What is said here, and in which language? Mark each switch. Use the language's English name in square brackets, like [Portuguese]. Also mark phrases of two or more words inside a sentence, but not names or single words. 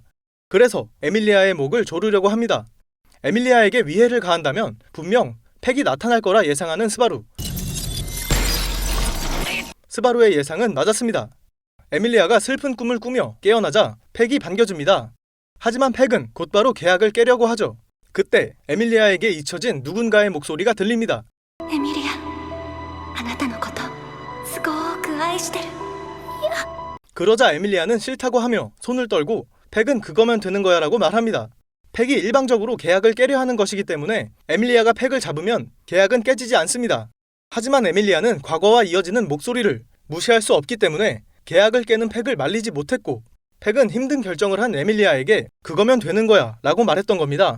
[Korean] 그래서 에밀리아의 목을 조르려고 합니다. 에밀리아에게 위해를 가한다면 분명 팩이 나타날 거라 예상하는 스바루. 스바루의 예상은 맞았습니다. 에밀리아가 슬픈 꿈을 꾸며 깨어나자 팩이 반겨줍니다. 하지만 팩은 곧바로 계약을 깨려고 하죠. 그때 에밀리아에게 잊혀진 누군가의 목소리가 들립니다. [Japanese] エミリア、あなたのことすごく愛してる。 [Korean] 그러자 에밀리아는 싫다고 하며 손을 떨고 팩은 그거면 되는 거야 라고 말합니다. 팩이 일방적으로 계약을 깨려 하는 것이기 때문에 에밀리아가 팩을 잡으면 계약은 깨지지 않습니다. 하지만 에밀리아는 과거와 이어지는 목소리를 무시할 수 없기 때문에 계약을 깨는 팩을 말리지 못했고 팩은 힘든 결정을 한 에밀리아에게 그거면 되는 거야 라고 말했던 겁니다.